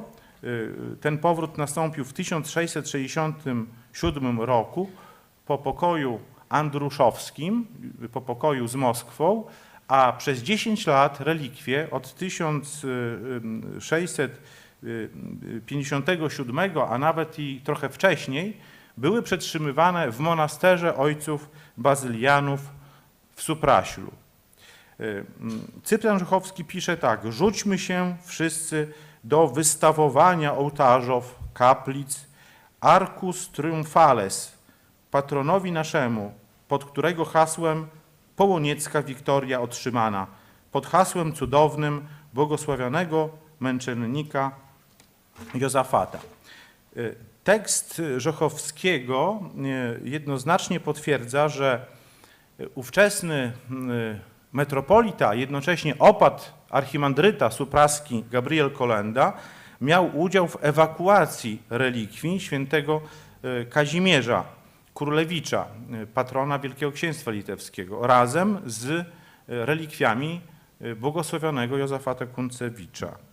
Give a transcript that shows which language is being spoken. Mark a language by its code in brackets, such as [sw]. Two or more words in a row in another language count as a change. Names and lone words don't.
[pl] Ten powrót nastąpił w 1667 roku po pokoju andruszowskim, po pokoju z Moskwą, a przez 10 lat relikwie od 1657, a nawet i trochę wcześniej, były przetrzymywane w monasterze ojców bazylianów w Supraślu. Cyprian Żochowski pisze tak: rzućmy się wszyscy do wystawowania ołtarzów, kaplic, [la] Arcus Triumphales, [pl] patronowi naszemu, pod którego hasłem Połoniecka Wiktoria otrzymana, pod hasłem cudownym błogosławionego męczennika Josafata. Tekst Żochowskiego jednoznacznie potwierdza, że ówczesny metropolita, jednocześnie opat archimandryta supraski Gabriel Kolenda, miał udział w ewakuacji relikwii świętego Kazimierza Królewicza, patrona Wielkiego Księstwa Litewskiego, razem z relikwiami błogosławionego Josafata Kuncewicza.